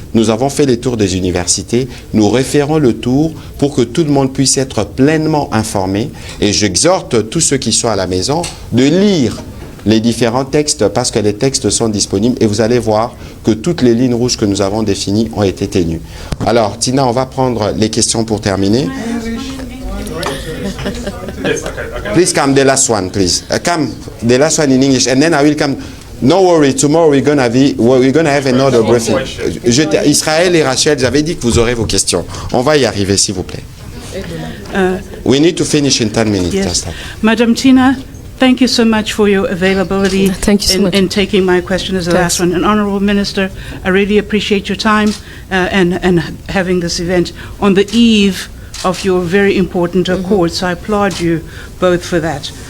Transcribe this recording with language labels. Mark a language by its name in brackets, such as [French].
[French] Nous avons fait les tours des universités. Nous referons le tour pour que tout le monde puisse être pleinement informé. Et j'exhorte tous ceux qui sont à la maison de lire les différents textes parce que les textes sont disponibles et vous allez voir que toutes les lignes rouges que nous avons définies ont été tenues. Alors, Tina, on va prendre les questions pour terminer. [English] Please come, the last one, please. Come, the last one in English, and then I will come. No worry, tomorrow we're gonna have another briefing. [French] Israël et Rachel, j'avais dit que vous aurez vos questions. On va y arriver, s'il vous plaît. [English] We need to finish in 10 minutes. Yes. Madam Tina, thank you so much for your availability in taking my question as the last one. And Honourable Minister, I really appreciate your time and having this event on the eve of your very important accord, so I applaud you both for that.